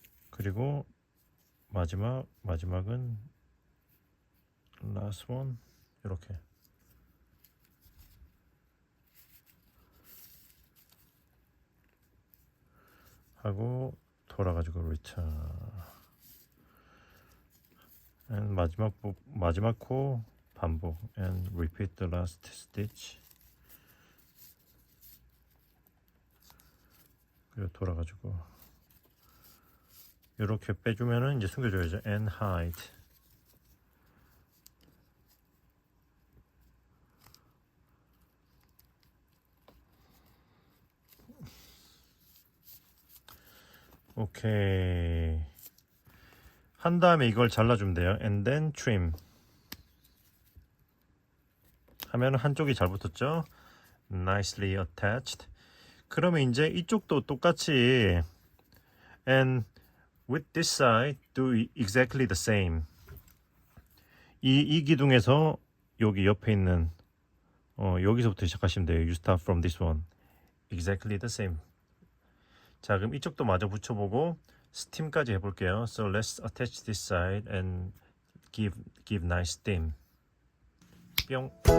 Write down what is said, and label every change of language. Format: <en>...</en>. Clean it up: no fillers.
<ko>그리고 마지막은</ko> <en>last one.</en> <ko>이렇게 하고 돌아가지고</ko> <en>return. and</en> <ko>마지막 코 반복</ko> <en>and repeat the last stitch.</en> <ko>그리고 돌아가지고 이렇게 빼주면은 이제 숨겨줘야죠.</ko> <en>and hide.</en> <ko>오케이. 한 다음에 이걸 잘라주면 돼요.</ko> <en>and then trim.</en> <ko>하면은 한쪽이 잘 붙었죠.</ko> <en>nicely attached.</en> <ko>그러면 이제 이쪽도 똑같이</ko> <en>and with this side do exactly the same.</en> <ko>이 기둥에서 여기 옆에 있는 여기서부터 시작하시면 돼요.</ko> <en>You start from this one. Exactly the same.</en> <ko>자, 그럼 이쪽도 마저 붙여보고 스팀까지 해볼게요.</ko> <en>So let's attach this side and give nice steam. 뿅.</en>